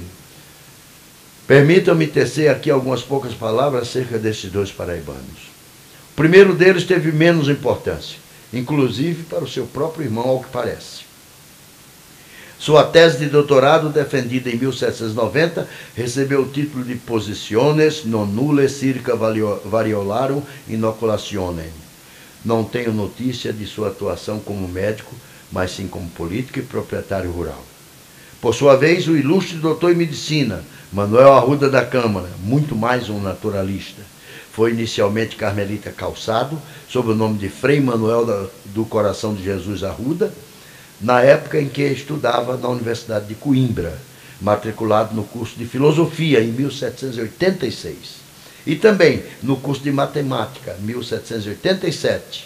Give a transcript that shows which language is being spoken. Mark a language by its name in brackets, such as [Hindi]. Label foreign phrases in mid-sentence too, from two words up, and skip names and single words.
[Portuguese] Permitam-me tecer aqui algumas poucas palavras acerca desses 2 paraibanos. O primeiro deles teve menos importância, inclusive para o seu próprio irmão, ao que parece. Sua tese de doutorado, defendida em 1790, recebeu o título de [Latin] Positiones non nulle circa variolarum inoculationem. [Portuguese] Não tenho notícia de sua atuação como médico, mas sim como político e proprietário rural. Por sua vez, o ilustre doutor em medicina, Manuel Arruda da Câmara, muito mais um naturalista, foi inicialmente carmelita Calçado, sob o nome de Frei Manuel do Coração de Jesus Arruda, na época em que estudava na Universidade de Coimbra, matriculado no curso de Filosofia em 1786, e também no curso de Matemática, 1787.